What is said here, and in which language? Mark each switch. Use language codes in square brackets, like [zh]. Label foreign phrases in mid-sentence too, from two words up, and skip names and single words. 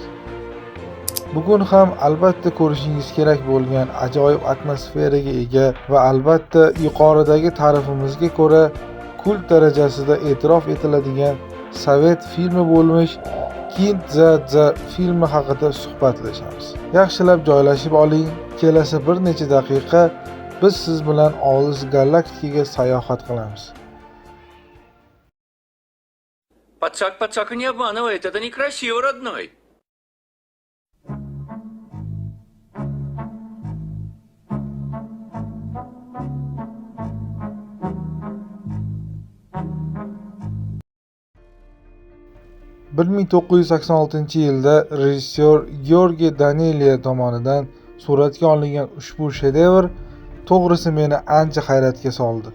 [uz] Bugun ham albatta ko'rishingiz kerak bo'lgan ajoyib atmosferaga ega va albatta yuqoridagi ta'rifimizga ko'ra kult darajasida e'tirof etiladigan sovet filmi bo'lmish Kind za filmi haqida suhbatlashamiz. Yaxshilab joylashib oling. Kelasi bir necha daqiqa biz siz bilan olis galaktikaga sayohat qilamiz. [ru] Подсак не обманывает, это некрасиво, родной. [uz] Bir 1986-yilda rejissyor Georgiy Daneliya tomonidan suratga olingan ushbu shedevr to'g'risi meni ancha hayratga soldi.